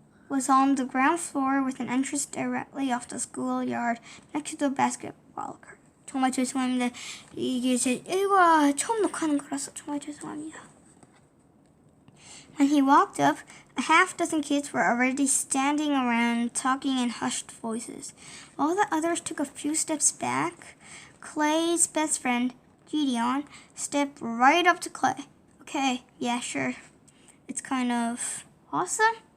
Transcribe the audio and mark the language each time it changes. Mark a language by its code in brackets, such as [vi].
[en] Was on the ground floor with an entrance directly off the schoolyard next to the basketball court. [ko] 정말 죄송합니다. 이게 제 일과 처음 녹화하는 거라서 정말 죄송합니다. [en] When he walked up, a half dozen kids were already standing around talking in hushed voices. While the others took a few steps back, Clay's best friend, Gideon, stepped right up to Clay. Okay, yeah, sure. It's kind of awesome.